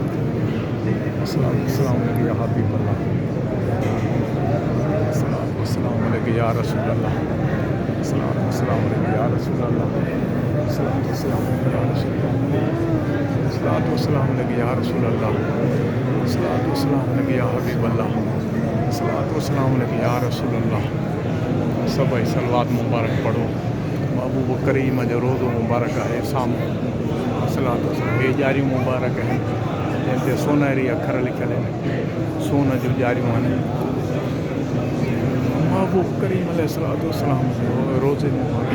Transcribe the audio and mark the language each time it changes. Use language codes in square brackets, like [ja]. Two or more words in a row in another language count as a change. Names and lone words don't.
[ar] الصلاة والسلام عليك يا حبيب الله. الصلاة والسلام عليك يا رسول الله. الصلاة والسلام عليك يا رسول الله. الصلاة والسلام عليك يا رسول الله. الصلاة والسلام عليك يا رسول الله. الصلاة والسلام عليك يا حبيب الله. الصلاة والسلام عليك يا رسول الله. [sd] सभई सलवात मुबारक पढ़ो। महबूब करीम जो रोज़ो मुबारक आहे साम्हूं। [ar] صلاة وسلام. [sd] हे ॼारियूं मुबारक आहिनि जंहिं ते सोनहरी अखर लिखियल आहिनि, सोन जूं ॼारियूं आहिनि। महबूब करीम [ar] عليه الصلاة والسلام [sd] जो रोज़े मुबारक।